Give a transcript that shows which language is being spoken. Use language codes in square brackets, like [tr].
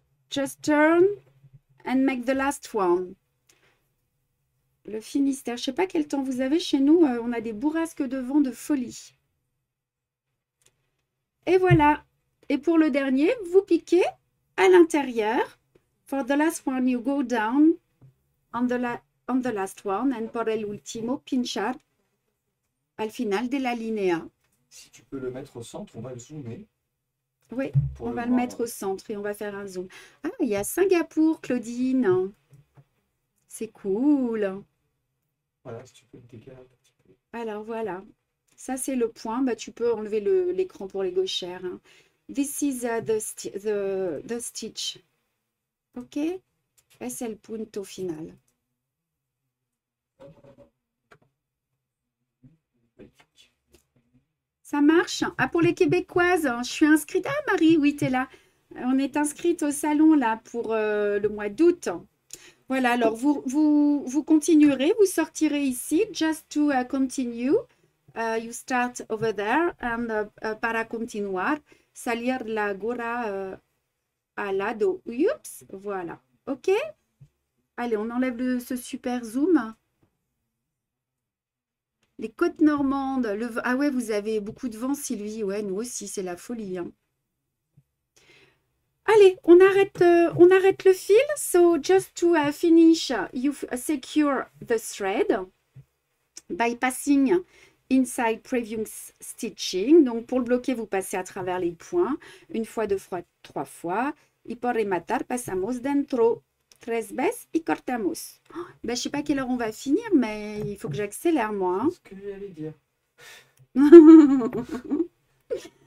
[en] Just turn and make the last one. [fr] Le Finistère. Je ne sais pas quel temps vous avez chez nous. On a des bourrasques de vent de folie. Et voilà. Et pour le dernier, vous piquez à l'intérieur. [en] For the last one, you go down on the last one. [es] And por el último, pinchar al final de la línea. [fr] Si tu peux le mettre au centre, on va le zoomer. Oui, on va le mettre au centre et on va faire un zoom. Ah, il y a Singapour, Claudine. C'est cool. Voilà, si tu peux le décaler un petit peu. Alors voilà, ça c'est le point. Bah, tu peux enlever l'écran pour les gauchères. [en] Hein. This is the stitch. Ok? [fr] Et c'est le [es] punto final. [fr] Ça marche? Ah, pour les Québécoises, je suis inscrite. Ah, Marie, oui, tu es là. On est inscrite au salon là pour le mois d'août. Voilà, alors vous continuerez, vous sortirez ici. [en] Just to continue, you start over there. [es] And para continuar, salir la gorra al lado. [fr] Oups, voilà. OK? Allez, on enlève ce super zoom. Les côtes normandes. Ah ouais, vous avez beaucoup de vent, Sylvie. Ouais, nous aussi, c'est la folie. Hein. Allez, on arrête le fil. [en] So, just to finish, you secure the thread by passing inside previous stitching. [fr] Donc, pour le bloquer, vous passez à travers les points. Une fois, deux fois, trois fois. [es] Y por rematar, pasamos dentro. 13 veces y cortamos. [fr] Oh, ben, je ne sais pas à quelle heure on va finir, mais il faut que j'accélère, moi. Hein. C'est ce que j'allais dire.